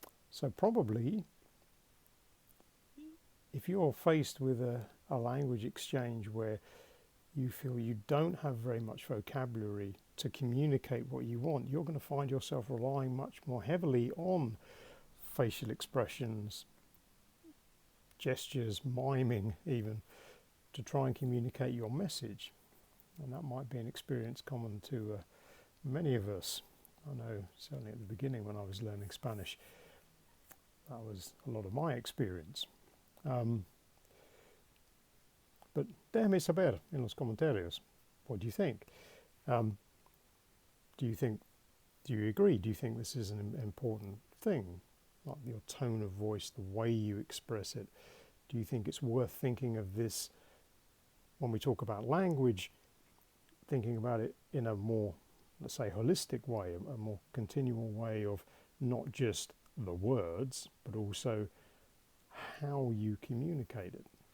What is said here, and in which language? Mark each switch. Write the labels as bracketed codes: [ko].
[en] So probably, if you're faced with a language exchange where you feel you don't have very much vocabulary to communicate what you want, you're going to find yourself relying much more heavily on facial expressions, gestures, miming even, to try and communicate your message. And that might be an experience common to many of us. I know certainly at the beginning when I was learning Spanish, that was a lot of my experience. [es] But déjame saber en los comentarios. [en] What do you think? Do you agree? Do you think this is an important thing? Like your tone of voice, the way you express it. Do you think it's worth thinking of this when we talk about language, thinking about it in a more, let's say, holistic way, a more continual way of not just the words, but also how you communicate it?